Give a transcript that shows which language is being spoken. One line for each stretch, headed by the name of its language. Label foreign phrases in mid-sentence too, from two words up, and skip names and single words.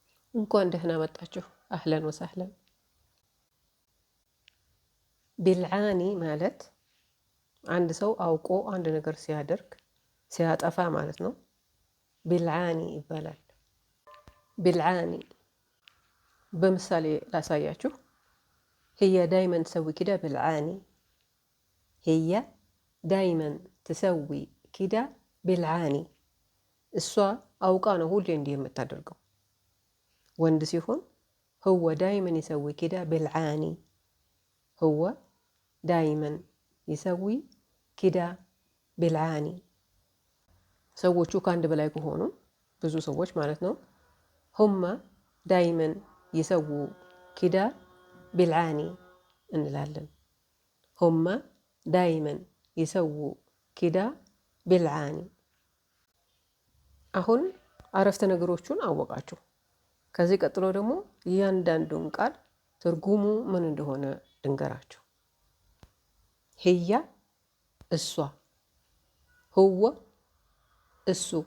Amharic: እንኳን ደህና መጣችሁ።
Arabic: أهلا وسهلا።
Amharic: ቢልዓኒ ማለት አንድ ሰው አውቆ አንድ ነገር ሲያደርግ ሲያጠፋ ማለት ነው። ቢልዓኒ ይባላል። ቢልዓኒ በምሳሌ ላሳያችሁ።
Arabic: هي دايما تسوي كده بالعاني. هي دايما تسوي كده بالعاني.
Amharic: እሷ አውቃ ነው ሁሌ እንዲህ የምታደርገው። ወንድ ሲሆን
Arabic: هو دايما يسوي كده بالعاني. هو دايما يسوي كده بالعاني.
Amharic: ሰዎቹ ከአንድ በላይ ከሆኑ ብዙ ሰዎች ማለት ነው።
Arabic: هم دايما يسووا كده بالعاني
Amharic: እንላለን።
Arabic: هم دايما يسووا كده بالعاني።
Amharic: አሁን አረፍተ ነገሮቹን አወቃችሁ። ከዚህ ቀጥሎ ደግሞ እያንዳንዱን ቃል ትርጉሙ ምን እንደሆነ ልንገራችሁ። هي እሷ፣ هو እሱ፣